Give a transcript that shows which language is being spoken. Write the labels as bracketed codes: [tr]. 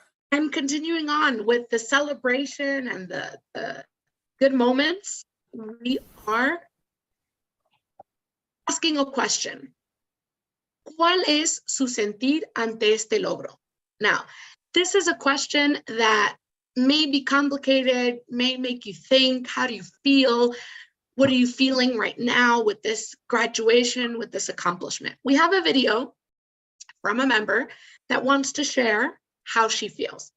[en] I'm continuing on with the celebration and the good moments. We are asking a question. [es] ¿Cuál es su sentir ante este logro? [en] Now, this is a question that may be complicated, may make you think, how do you feel? What are you feeling right now with this graduation, with this accomplishment? We have a video from a member that wants to share how she feels.